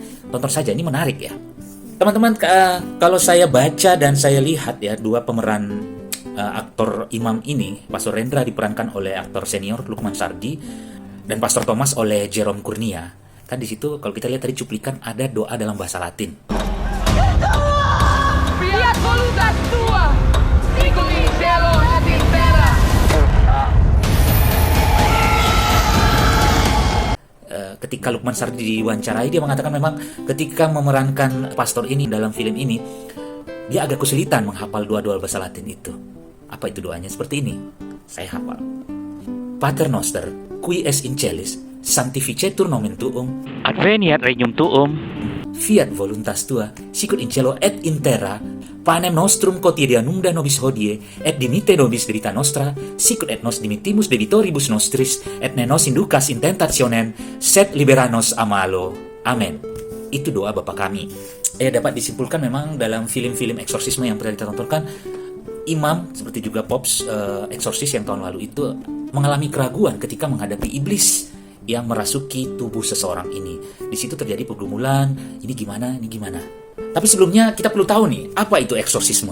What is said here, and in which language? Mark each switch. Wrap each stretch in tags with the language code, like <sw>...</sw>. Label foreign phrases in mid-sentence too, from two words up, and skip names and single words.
<id>Tonton saja, ini menarik ya. Teman-teman, kalau saya baca dan saya lihat ya, dua pemeran aktor imam ini, Pastor Rendra diperankan oleh aktor senior Lukman Sardi dan Pastor Thomas oleh Jerome Kurnia. Kan di situ kalau kita lihat tadi cuplikan ada doa dalam bahasa Latin.</id> <la>Fiat voluntas tua, sicut in cielo et in terra.</la> <id>Ketika Lukman Sardi diwawancarai, dia mengatakan memang ketika memerankan pastor ini dalam film ini, dia agak kesulitan menghafal doa-doa bahasa Latin itu. Apa itu doanya? Seperti ini. Saya hafal.</id> <la>Pater Noster, qui es in celis, sanctificetur nomen tuum, Adveniat regnum tuum, fiat voluntas tua, sicut in cielo et in terra, panem nostrum quotidianum da nobis hodie, et dimitte nobis debita nostra, sicut et nos dimittimus debitoribus nostris, et ne nos inducas in tentationem, sed libera nos a malo.</la> <id>Amen. Itu doa Bapa kami. Dapat disimpulkan memang dalam film-film eksorsisme yang pernah kita tontonkan, imam seperti juga Pops eksorsis yang tahun lalu itu mengalami keraguan ketika menghadapi iblis yang merasuki tubuh seseorang ini. Di situ terjadi pergumulan, ini gimana. Tapi sebelumnya kita perlu tahu nih, apa itu eksorsisme?</id>